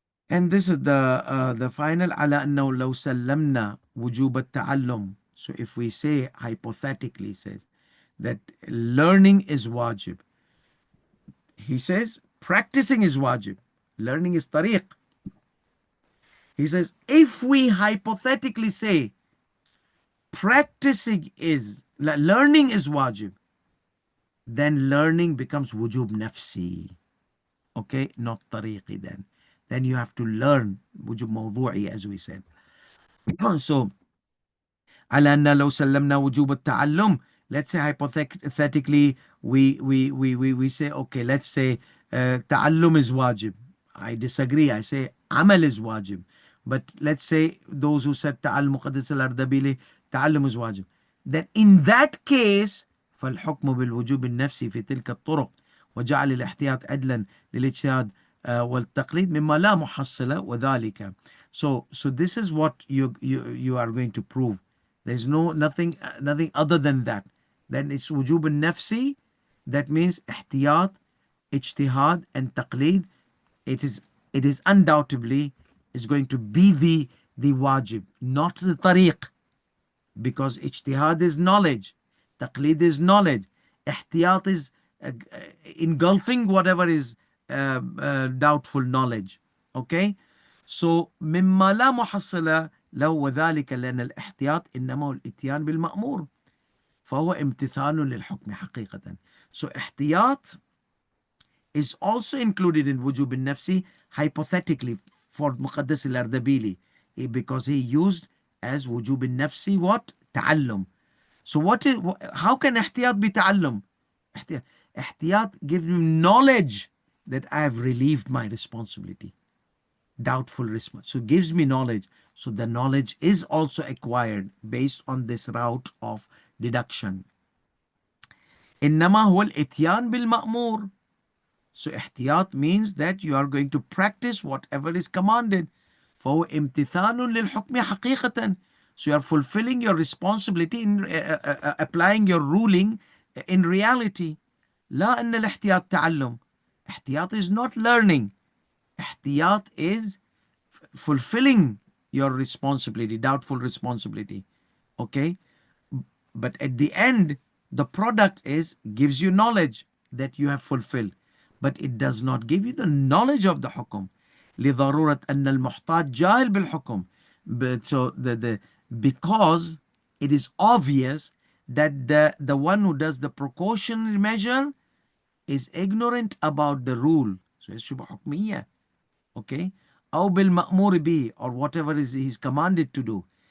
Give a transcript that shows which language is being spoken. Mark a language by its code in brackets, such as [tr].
[en] And this is the final [ar] على أنه لو سلمنا وجوب التعلم. [en] So if we say hypothetically says that learning is wajib, he says practicing is wajib, learning is tariq. He says if we hypothetically say practicing is learning is wajib, then learning becomes wujub nafsi. Okay, not tariqi then. Then you have to learn wujub mawdu'i, as we said. So [ar] على أن لو سلمنا وجوب التعلم, [en] let's say hypothetically we say, okay, let's say تعلم is wajib. I disagree. I say amal is wajib. But let's say those who said ta'al muqaddas al-Ardabili, ta'allum is wajib. Then in that case, [ar] فالحكم بالوجوب النفسي في تلك الطرق وجعل الاحتياط عدلا للاجتهاد والتقليد مما لا محصلة وذلك. [en] So this is what you are going to prove. There's nothing other than that. Then it's وجوب النفسي. That means احتياط, ijtihad and taqleed. It is undoubtedly is going to be the wajib, not the tariq, because ijtihad is knowledge, taqleed is knowledge, ihtiyat is engulfing whatever is doubtful knowledge. [ar] Okay, so مما لا محصلة له وذلك لأن الاحتياط إنما هو الإتيان بالمأمور فهو امتثال للحكم حقيقة. [en] So احتياط is also included in wujub al-nafsi hypothetically for Muqaddas al-Ardabili, because he used as wujub al-nafsi what? Ta'allum. So how can ihtiyat be ta'allum? Ihtiyat gives me knowledge that I have relieved my responsibility. Doubtful response. So gives me knowledge. So the knowledge is also acquired based on this route of deduction. [ar] إنما هو الإتيان بالمأمور. [en] So ihtiyat means that you are going to practice whatever is commanded. [ar] فهو امتثال للحكم حقيقة. [en] So you are fulfilling your responsibility in applying your ruling in reality. [ar] لا أن الاحتياط تعلم. [en] احتياط is not learning. احتياط is fulfilling your responsibility, doubtful responsibility. Okay? But at the end, the product is gives you knowledge that you have fulfilled. But it does not give you the knowledge of the hukum. [ar] لضرورة أن المحتاج جاهل بالحكم. [en] But so because it is obvious that the one who does the precautionary measure is ignorant about the rule. So it's shubha hukmiyya. Okay? [ar] أو بالمأمور به, [en] or whatever is he's commanded to do.